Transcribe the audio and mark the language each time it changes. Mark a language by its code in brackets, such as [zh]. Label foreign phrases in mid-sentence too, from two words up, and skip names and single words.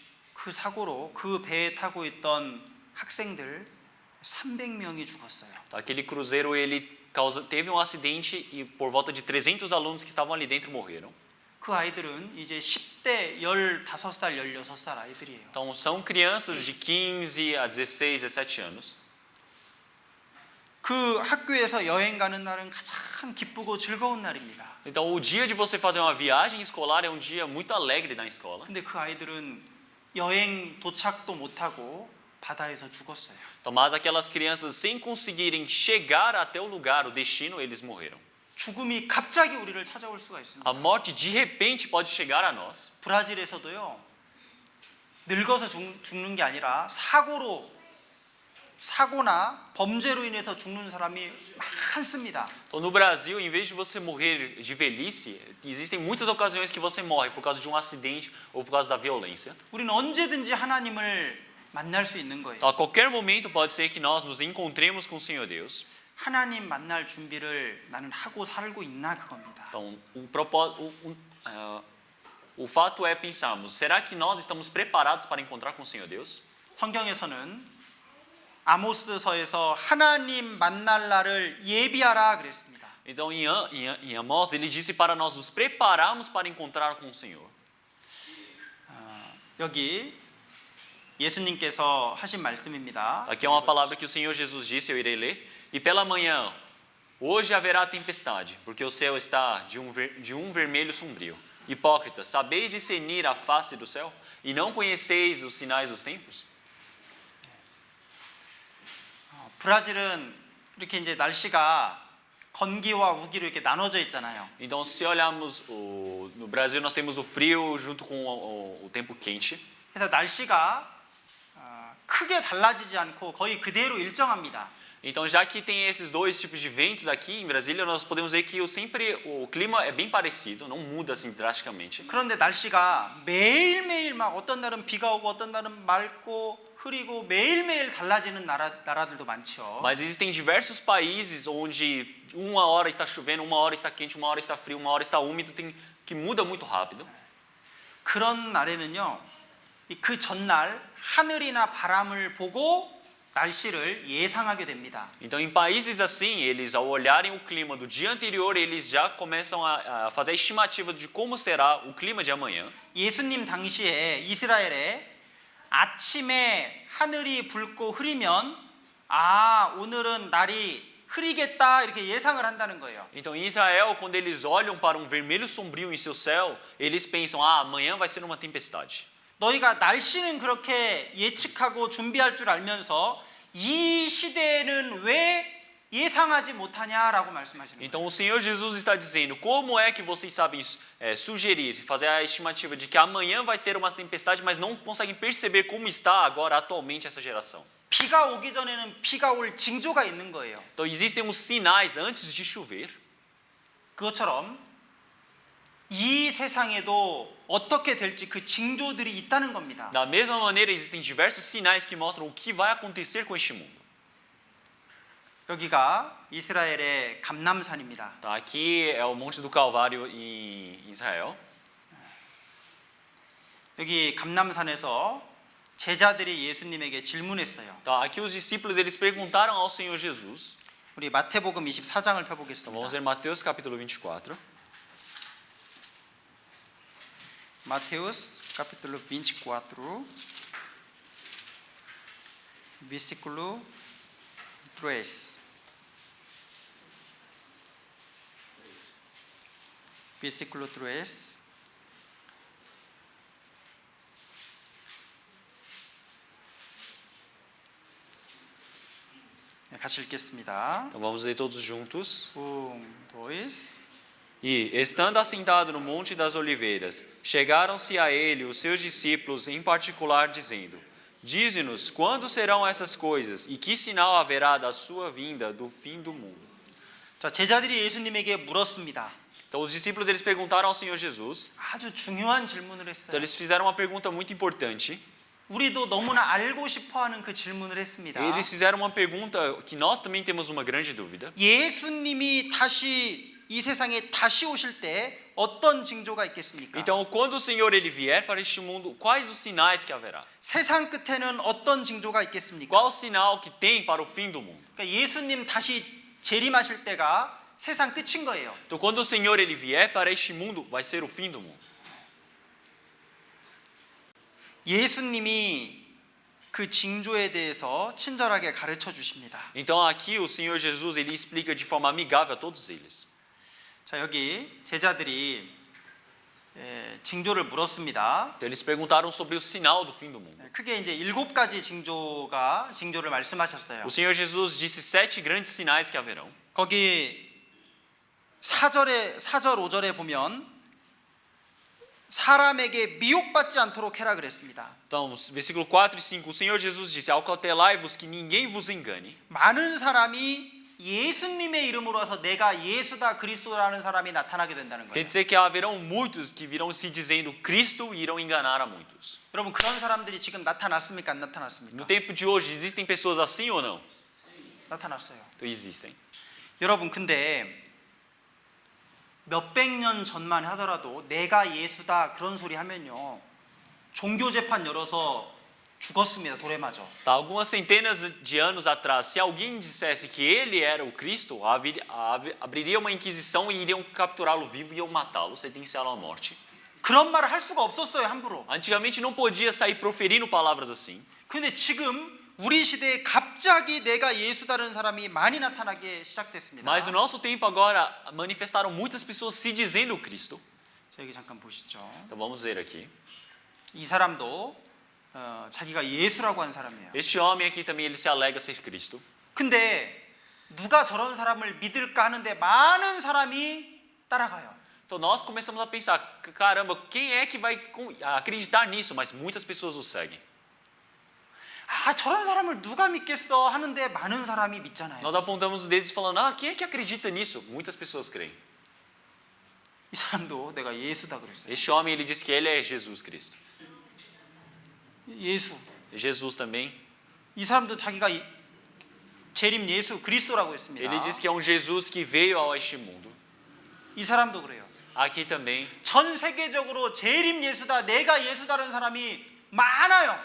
[ko] 그 사고로 그 배에 타고 있던 학생들 300명이 죽었어요. [pt] Então, aquele cruzeiro ele teve um acidente e por volta de 300 alunos que estavam ali dentro morreram. [ko] 그 아이들은 이제 10대 15살, 16살 아이들이에요. [pt] Então são crianças de 15 a 16, 17 anos. [ko] 그 학교에서 여행 가는 날은 가장 기쁘고 즐거운 날입니다. [pt] Então o dia de você fazer uma viagem escolar é um dia muito alegre na escola. [ko] 근데 그 아이들은 여행 도착도 못하고 바다에서 죽었어요. [pt] Então, mas aquelas crianças sem conseguirem chegar até o lugar, o destino, eles morreram. [ko] 죽음이 갑자기 우리를 찾아올 수가 있습니다. [pt] A morte de repente pode chegar a nós. [ko] 브라질에서도요. 늙어서 죽는 게 아니라 사고로 사고나 범죄로 인해서 죽는 사람이 많습니다. [pt] Então, no Brasil, em vez de você morrer de velhice, existem muitas ocasiões que você morre por causa de um acidente ou por causa da violência. [ko] 우리는 언제든지 하나님을 만날 수 있는 거예요. [pt] Então, a qualquer momento pode ser que nós nos encontremos com o Senhor Deus. [ko] 하나님 만날 준비를 나는 하고 살고 있나 그겁니다. [pt] Então, o fato é pensarmos, será que nós estamos preparados para encontrar com o Senhor Deus? [ko] 성경에서는 아모스서에서 하나님 만날 날을 예비하라 그랬습니다. [pt] Então, em Amós, ele disse para nós nos prepararmos para encontrar com o Senhor. [ko] 여기 예수님께서 하신 말씀입니다. [pt] Aqui é uma palavra que o Senhor Jesus disse, eu irei ler. E pela manhã, hoje haverá tempestade, porque o céu está de um vermelho sombrio. Hipócritas, sabeis discernir a face do céu e não conheceis os sinais dos tempos? [ko] 브라질은 이렇게 이제 날씨가 건기와 우기로 이렇게 나눠져 있잖아요. [pt] Então, se olharmos no Brasil, nós temos o frio junto com o tempo quente. [ko] 그래서 날씨가 크게 달라지지 않고 거의 그대로 일정합니다. [pt] Então, já que tem esses dois tipos de ventos aqui em Brasília, nós podemos ver que o clima é bem parecido, não muda assim drasticamente. [ko] 그런데 날씨가 매일매일 막 어떤 날은 비가 오고 어떤 날은 맑고 흐리고 매일매일 달라지는 나라들도 많죠. [pt] Mas existem diversos países onde uma hora está chovendo, uma hora está quente, uma hora está frio, uma hora está úmido, que muda muito rápido. [ko] 그런 날에는요, 그 전날 하늘이나 바람을 보고 날씨를 예상하게 됩니다. [pt] Então, em países assim, eles ao olharem o clima do dia anterior, eles já começam a fazer a estimativa de como será o clima de amanhã. [ko] 예수님 당시에 이스라엘에 아침에 하늘이 붉고 흐리면 오늘은 날이 흐리겠다 이렇게 예상을 한다는 거예요. [pt] Então, em Israel, quando eles olham para um vermelho sombrio em seu céu, eles pensam: amanhã vai ser uma tempestade. [ko] 너희가 날씨는 그렇게 예측하고 준비할 줄 알면서 이 시대에는 왜 예상하지 못하냐라고 말씀하시는 거예요. [pt] Então, o Senhor Jesus está dizendo: como é que vocês sabem sugerir, fazer a estimativa de que amanhã vai ter uma tempestade, mas não conseguem perceber como está agora atualmente essa geração? [ko] 비가 오기 전에는 비가 올 징조가 있는 거예요. [pt] Então, existem uns sinais antes de chover. [ko] 그것처럼 이 세상에도 어떻게 될지 그 징조들이 있다는 겁니다. [pt] Da mesma maneira, existem diversos sinais que mostram o que vai acontecer com este mundo. [ko] 여기가 이스라엘의 감람산입니다. [pt] Tá, aqui é o Monte do Calvário em Israel. [ko] 여기 감람산에서 제자들이 예수님에게 질문했어요. [pt] Tá, aqui os discípulos eles perguntaram ao Senhor Jesus. [ko] 우리 마태복음 24장을 [pt] Então, vamos [ko] 펴보겠습니다. [pt] ler Mateus capítulo 24. Mateus capítulo 24, versículo 3. Versículo 3. [ko] 같이 읽겠습니다. [pt] Então, vamos ler todos juntos. 2. E, estando assentado no Monte das Oliveiras, chegaram-se a ele os seus discípulos em particular, dizendo: Dize-nos, quando serão essas coisas, e que sinal haverá da sua vinda, do fim do mundo? [ko] 자, 제자들이 예수님에게 물었습니다. [pt] Então, os discípulos eles perguntaram ao Senhor Jesus. [ko] 아주 중요한 질문을 [pt] Então, [ko] 했어요. [pt] eles fizeram uma pergunta muito importante. [ko] 우리도 너무나 알고 싶어하는 그 질문을 했습니다. [pt] Eles fizeram uma pergunta que nós também temos uma grande dúvida. [ko] 예수님이 다시 이 세상에 다시 오실 때 어떤 징조가 있겠습니까? [pt] Então, quando o Senhor ele vier para este mundo, quais os sinais que haverá? [ko] 세상 끝에는 어떤 징조가 있겠습니까? [pt] Qual o sinal que tem para o fim do mundo? [ko] 그러니까 예수님 다시 재림하실 때가 세상 끝인 거예요. [pt] Então, quando o Senhor ele vier para este mundo, vai ser o fim do mundo. [ko] 예수님이 그 징조에 대해서 친절하게 가르쳐 주십니다. [pt] Então, aqui o Senhor Jesus ele explica de forma amigável a todos eles. [ko] 자, 여기 제자들이 징조를 물었습니다. [pt] Então, eles perguntaram sobre o sinal do fim do mundo. [ko] 크게 이제 7가지 징조를 말씀하셨어요. [pt] O Senhor Jesus disse 7 grandes sinais que haverão. [ko] 거기 4절 5절에 보면 사람에게 미혹받지 않도록 해라 그랬습니다. [pt] Então, versículo 4 e 5, o Senhor Jesus disse: Acautelai-vos que ninguém vos engane. [ko] 많은 사람이 예수님의 이름으로 와서 내가 예수다 그리스도라는 사람이 나타나게 된다는 [pt] Quer [ko] 거예요. [pt] dizer que haverão muitos que virão se dizendo Cristo e irão enganar a muitos. [ko] 여러분 그런 사람들이 지금 나타났습니까? 안 나타났습니까? [pt] No tempo de hoje, existem pessoas assim ou não? [ko] 나타났어요. [pt] Então, existem. [ko] 여러분 근데 몇백 년 전만 하더라도 내가 예수다 그런 소리 하면요 종교 재판 열어서 죽었습니다. 돌에 맞아. [pt] Tá, algumas centenas de anos atrás, se alguém dissesse que ele era o Cristo, abriria uma inquisição e iriam capturá-lo vivo e iam matá-lo, sentenciá-lo à morte. [ko] 그런 말을 할 수가 없었어요. 함부로. [pt] Antigamente não podia sair proferindo palavras assim. [ko] 근데 지금 우리 시대에 갑자기 내가 예수다는 사람이 많이 나타나기 시작됐습니다. [pt] Mas no nosso tempo agora manifestaram muitas pessoas se dizendo Cristo. [ko] 자, 여기 잠깐 보시죠. [pt] Então vamos ver aqui. [ko] 이 사람도 자기가 예수라고 하는 사람이에요. [pt] Este homem aqui também ele se alega ser Cristo. [ko] 근데 누가 저런 사람을 믿을까 하는데 많은 사람이 따라가요. [pt] Então nós começamos a pensar, caramba, quem é que vai acreditar nisso? Mas muitas pessoas o seguem. [ko] 아, 저런 사람을 누가 믿겠어 하는데 많은 사람이 믿잖아요. [pt] Nós apontamos os dedos falando, quem é que acredita nisso? Muitas pessoas creem. [ko] 이 사람도 내가 예수다 그랬어요. [pt] Este homem ele diz que ele é Jesus Cristo. [ko] 예수. [pt] Jesus também. [ko] 이 사람도 자기가 재림 예수 그리스도라고 했습니다. [pt] Ele diz que é um Jesus que veio a este mundo. [ko] 이 사람도 그래요. [pt] Aqui também. [ko] 전 세계적으로 재림 예수다, 내가 예수다라는 사람이 많아요.